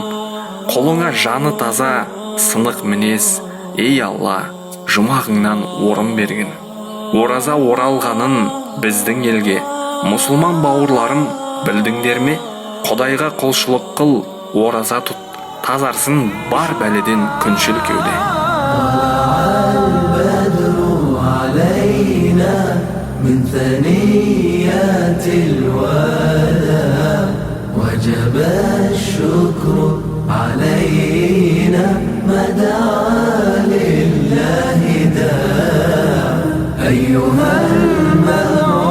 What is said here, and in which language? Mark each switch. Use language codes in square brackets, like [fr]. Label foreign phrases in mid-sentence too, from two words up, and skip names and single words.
[kk] Қолыңа жаны таза, сынық мінез, ей Алла, жұмағыңнан орын бергін. Ораза оралғанын біздің елге, мұсылман бауырларым білдіңдер ме? Құдайға құлшылық қыл, ораза тұт, тазарсын бар бәледен күншіл кеуде. [ar] من ثنيات الوداع وجب الشكر علينا ما دعا لله داع أيها المهدي